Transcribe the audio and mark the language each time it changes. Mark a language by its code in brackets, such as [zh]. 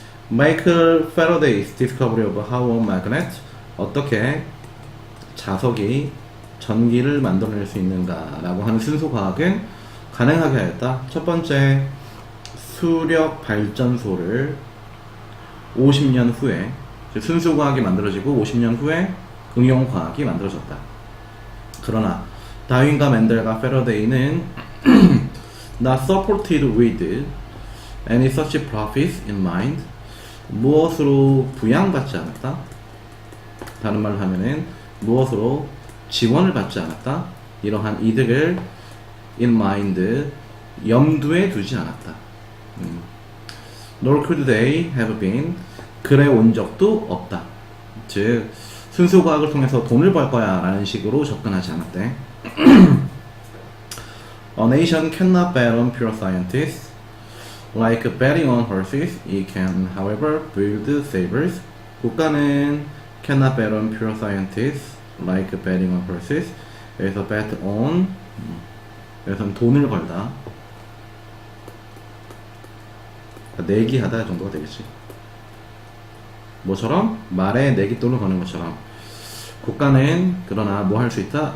[en] Michael Faraday's discovery of how a magnet, [ko] 어떻게 자석이 전기를 만들어낼 수 있는가라고 하는 순수과학은 가능하게 하였다. 첫 번째, 수력 발전소를 50년 후에, 순수과학이 만들어지고 50년 후에 응용과학이 만들어졌다. 그러나 다윈과 멘델과 페러데이는 [en] not supported with any such profits in mind, [ko] 무엇으로 부양받지 않았다. 다른 말로 하면은 무엇으로 지원을 받지 않았다. 이러한 이득을 [en] in mind, [ko] 염두에 두지 않았다. [en] Nor could they have been, [ko] 그래 온 적도 없다. 즉 순수과학을 통해서 돈을 벌 거야 라는 식으로 접근하지 않았대. [en] A nation cannot bet on pure scientists. Like betting on horses, it can, however, build savers. [ko] 국가는 [en] cannot bet on pure scientists. Like betting on horses. [ko] 여기서 bet on, 여기서는 돈을 걸다. 내기하다 정도가 되겠지. 뭐처럼? 말에 내기 돈을 거는 것처럼. 국가는 그러나 뭐 할 수 있다?